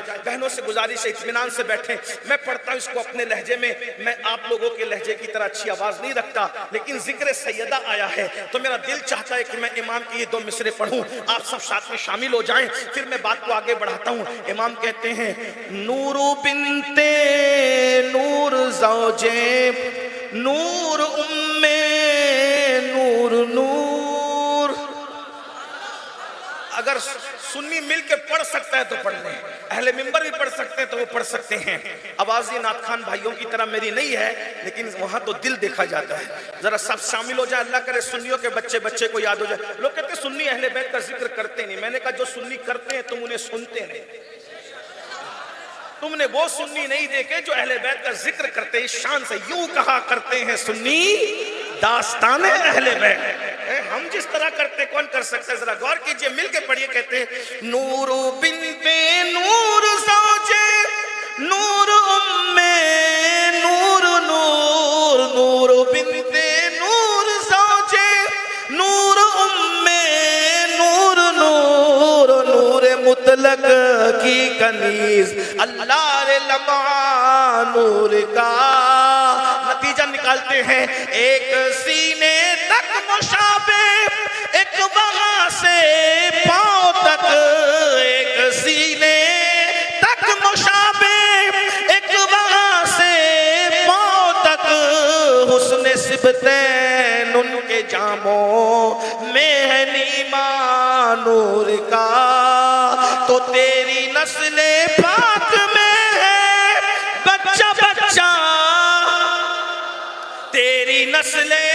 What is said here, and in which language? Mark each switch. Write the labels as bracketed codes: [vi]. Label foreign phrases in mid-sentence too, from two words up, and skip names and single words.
[ur] بہنوں سے گزارش ہے اطمینان سے بیٹھیں. میں پڑھتا ہوں اس کو اپنے لہجے میں، میں آپ لوگوں کے لہجے کی طرح اچھی آواز نہیں رکھتا، لیکن ذکر سیدہ آیا ہے تو میرا دل چاہتا ہے کہ میں امام کی یہ 2 مصرے پڑھوں. آپ سب ساتھ میں شامل ہو جائیں، پھر میں بات کو آگے بڑھاتا ہوں. امام کہتے ہیں نور بنت نور زوجے نور ام نور نور. اگر سنی مل کے پڑھ سکتا ہے تو پڑھ لیں، اہل منبر بھی پڑھ سکتے ہیں تو وہ پڑھ سکتے ہیں. آواز یہ نعت خان بھائیوں کی طرح میری نہیں ہے، لیکن وہاں تو دل دیکھا جاتا ہے. ذرا سب شامل ہو جائے، اللہ کرے سنیوں کے بچے بچے کو یاد ہو جائے. لوگ کہتے ہیں سنی اہل بیت کا ذکر کرتے نہیں. میں نے کہا جو سنی کرتے ہیں تم انہیں سنتے نہیں. تم نے وہ سنی نہیں دیکھے جو اہل بیت کا ذکر کرتے ہیں شان سے. یوں کہا کرتے ہیں سنی داستان اہل بیت. ہم جس طرح کرتے کون کر سکتے؟ ذرا غور کیجئے، مل کے پڑھیے. کہتے ہیں نور بنت نور زوجے نور ام نور نور نور بنت نور زوجے نور ام نور نور نور مطلق کی کنیز اللہ رے لمعہ نور کا. نتیجہ نکالتے ہیں ایک سینے تک مشابہ ایک وہاں سے پاؤں تک، ایک سینے تک مشابہ، ایک وہاں سے پاؤں تک حسن سبتین ان کے جاموں میں ہے نیما نور کا، تو تیری نسل پاک میں ہے بچہ بچہ، تیری نسل